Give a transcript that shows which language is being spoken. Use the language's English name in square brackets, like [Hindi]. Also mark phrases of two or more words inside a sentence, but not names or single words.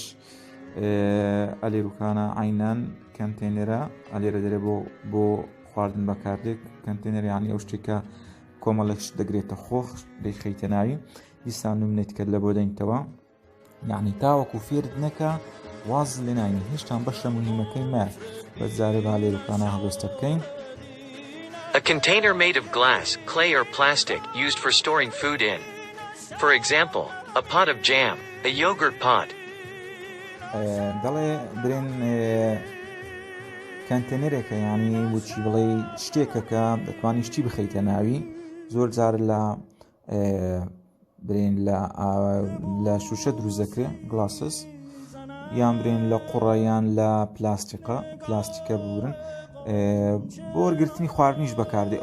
[Central Kurdish] ئەلێروکانە عینەن کەنتێنەرە، ئەلێرە دەرێ بۆ خواردن بەکاردێک. کەنتێنەر یانی ئەو شتێکە کۆمەڵێک دەگرێتە خۆخ دەیخەیتە ناوی. دیسان نمونێت کرد لە بۆ دێنیتەوە، یعنی تاوەکو فێرت نەکە واز لێ ناینی، هێشتان بەشە مهمەکەی مایە. بەجارێ با لێروکانە هەڵوێستە بکەین. [English] A container made of glass, clay or plastic used for storing food in. For example, a pot of jam, a yogurt pot. [Central Kurdish] دەڵێ برێن کەنتێنەرێکە، یعنی وچی بڵێ شتێکەکە دەتوانی شتی بخەیتە ناوی. زۆر جار لە برێن لە شوشە دروزەکرێ گلاسس، یان برێن لە قوڕەیان لە پلاستیکە بورن بۆ وەرگرتنی خواردنیش بەکاردێ.